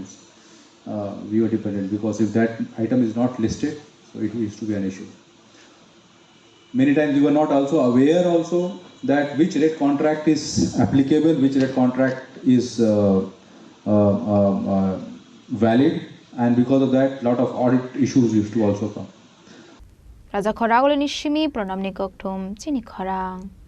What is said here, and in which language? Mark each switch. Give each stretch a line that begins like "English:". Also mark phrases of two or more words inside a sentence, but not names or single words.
English: We were dependent because if that item is not listed, so it used to be an issue. Many times we were not also aware also that which rate contract is applicable, which rate contract is valid, and because of that, lot of audit issues used to also come.
Kok Borok: Raja khoragol ni shimi pranam ni kokthum chini khorang.